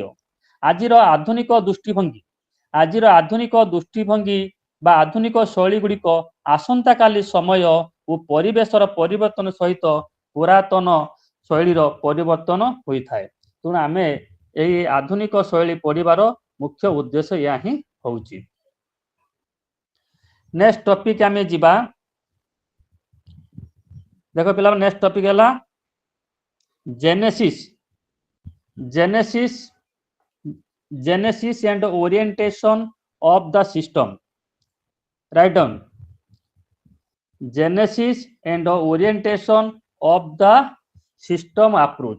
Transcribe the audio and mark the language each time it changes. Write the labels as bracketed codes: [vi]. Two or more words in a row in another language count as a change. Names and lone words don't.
[or] ଆଜିର ଆଧୁନିକ ଦୃଷ୍ଟିଭଙ୍ଗୀ ବା ଆଧୁନିକ ଶୈଳୀ ଗୁଡ଼ିକ ଆସନ୍ତାକାଲି ସମୟ ଓ ପରିବେଶର ପରିବର୍ତ୍ତନ ସହିତ ପୁରାତନ ଶୈଳୀର ପରିବର୍ତ୍ତନ ହୋଇଥାଏ। ତେଣୁ ଆମେ ଏହି ଆଧୁନିକ ଶୈଳୀ ପଢ଼ିବାର ମୁଖ୍ୟ ଉଦ୍ଦେଶ୍ୟ ଏହା ହିଁ ହେଉଛି। [en] next topic [or] ଆମେ ଯିବା। ଦେଖ ପିଲାମାନେ, [en] next topic ହେଲା Genesis and orientation of the system. Write down Genesis and orientation of the system approach.